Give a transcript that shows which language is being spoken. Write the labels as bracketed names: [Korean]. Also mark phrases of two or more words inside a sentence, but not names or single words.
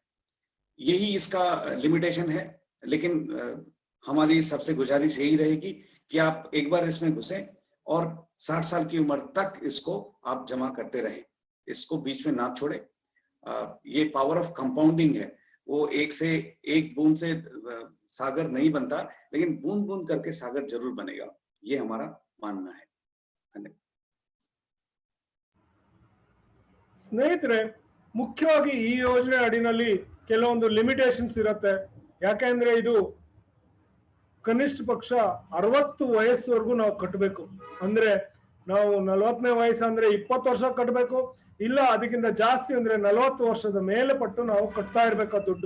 [Hindi] यही इसका लिमिटेशन है, लेकिन हमारी सबसे गुजारिश यही रहेगी कि आप एक बार इसमें घुसें और 60 साल की उम्र तक इसको आप जमा करते रहें, इसको बीच में ना छोड़े। ये [English] power of compounding [Hindi] है, वो एक बूंद से सागर नहीं बनता, लेकिन बूंद बूंद करके सागर जरूर बनेगा, ये हमारा मानना है। धन्यवाद। [Kannada] ಸ್ನೇಹಿತರೆ, ಮುಖ್ಯವಾಗಿ ಈ ಯೋಜನೆ ಅಡಿನಲ್ಲಿ ಕೆಲವೊಂದು ಲಿಮಿಟೇಷನ್ಸ್ ಇರುತ್ತೆ. ಯಾಕೆಂದ್ರೆ ಇದು ಕನಿಷ್ಠ ಪಕ್ಷ 60 ವಯಸ್ಸುವರೆಗೂ ನಾವು ಕಟ್ಟಬೇಕು. ಅಂದ್ರೆ ನಾವು 40ನೇ ವಯಸ್ಸು ಅಂದ್ರೆ 20 ವರ್ಷ ಕಟ್ಟಬೇಕು, ಇಲ್ಲ ಅದಕ್ಕಿಂತ ಜಾಸ್ತಿ ಅಂದ್ರೆ 40 ವರ್ಷದ ಮೇಲೆ ಪಟ್ಟು ನಾವು ಕಟ್ತಾ ಇರ್ಬೇಕು ದುಡ್ಡು.